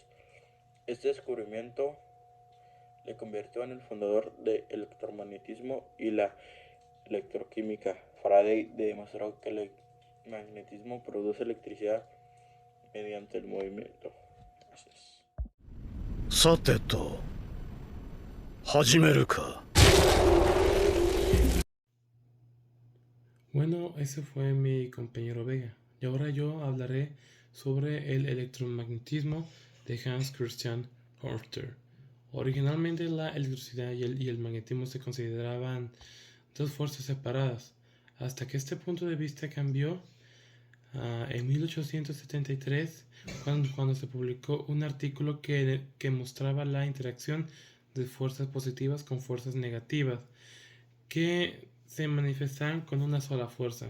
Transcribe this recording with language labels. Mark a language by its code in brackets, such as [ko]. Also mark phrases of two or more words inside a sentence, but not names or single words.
[es] Este descubrimiento le convirtió en el fundador del electromagnetismo y la electroquímica. Faraday demostró que el magnetismo produce electricidad mediante el movimiento. Gracias. [ja] さてと、始めるか。 [es] Bueno, ese fue mi compañero Vega. Y ahora yo hablaré sobre el electromagnetismo de Hans Christian Ørsted. Originalmente la electricidad y el magnetismo se consideraban dos fuerzas separadas, hasta que este punto de vista cambió en 1873, cuando se publicó un artículo que mostraba la interacción de fuerzas positivas con fuerzas negativas, que se manifestan con una sola fuerza.